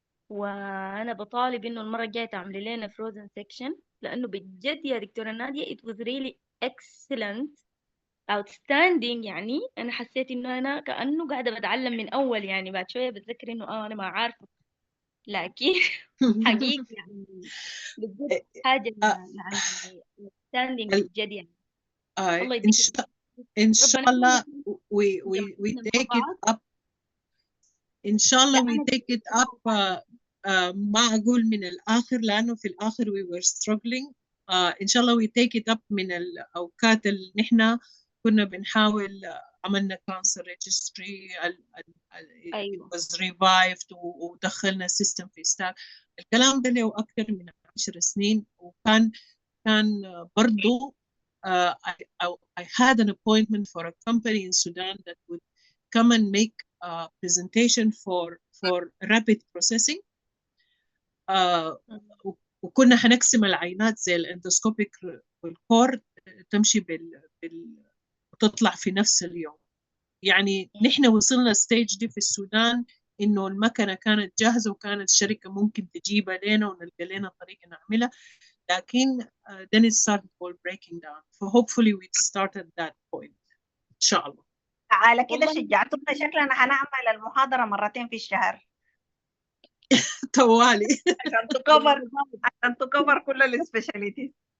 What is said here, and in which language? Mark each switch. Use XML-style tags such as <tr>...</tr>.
<ar>وانا بطالب انه المره الجايه تعملي لنا frozen section، لانه بجد يا دكتوره ناديه</ar> <en>it was really excellent outstanding.</en> <ar>يعني انا حسيت انه انا كانه قاعده بتعلم من اول، يعني بعد شويه بتذكر انه انا ما عارفه، لكن حقيقي يعني بجد حاجه يعني outstanding بجد يعني. الله يديك</ar> <en>إن شاء الله we take it up. إن شاء الله we take it up.</en> <ar>ما أقول من الآخر لأنه في الآخر</ar> <en>we were struggling.</en> <ar>إن شاء الله</ar> <en>we take it up</en> <ar>من الأوقات اللي نحن كنا بنحاول. عملنا cancer registry أيوة.</ar> <en>was revived</en> <ar>ودخلنا system في stack. الكلام ده له أكثر من 10 سنين، وكان برضو</ar> <en>I had an appointment for a company in Sudan that would come and make a presentation for rapid processing.</en> <ar>وكنا حنقسم العينات زي الاندوسكوبيك والكور تمشي وتطلع في نفس اليوم. يعني نحن وصلنا ستيج دي في السودان إنه المكنة كانت جاهزة وكانت الشركة ممكن تجيبها لنا ونلقى لنا طريقة نعملها، لكن</ar> <en>then it started all breaking down. So hopefully we started that point إن شاء الله.</en> <ar>على كده شجعتونا، شكلنا هنعمل المحاضرة مرتين في الشهر. طوالي. عشان تكفر كل السبيشاليتيز.</ar>